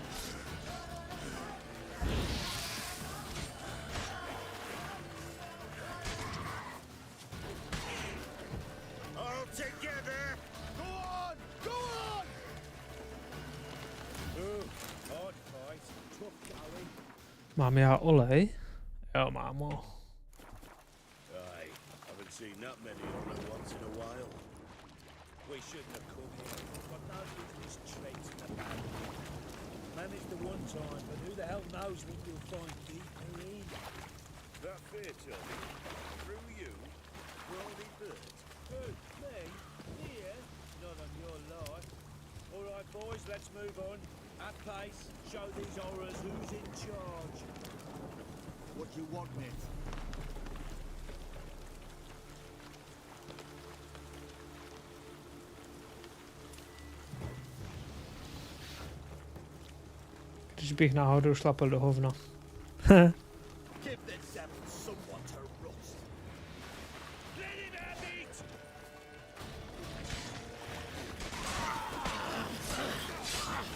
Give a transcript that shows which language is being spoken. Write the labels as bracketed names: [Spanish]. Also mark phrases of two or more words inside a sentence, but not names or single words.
[English] All together! Go on! Go on! Hard fight, tough going. [Czech] Mám já olej? Jo, mámo. [English] Aye, haven't seen that many on at once in a while. We shouldn't have come here. Got no business traipsing about. Managed the one time, but who the hell knows what you'll find deeper in? That fair, Tommy? Through you? Brawny bird? Who? Me? Here? Not on your life. All right, boys, let's move on. At pace, show these horrors who's in charge. What you want, mate? [Czech] Když bych náhodou šlapel do hovna. [English] Give the devil someone to roast. Let him have it!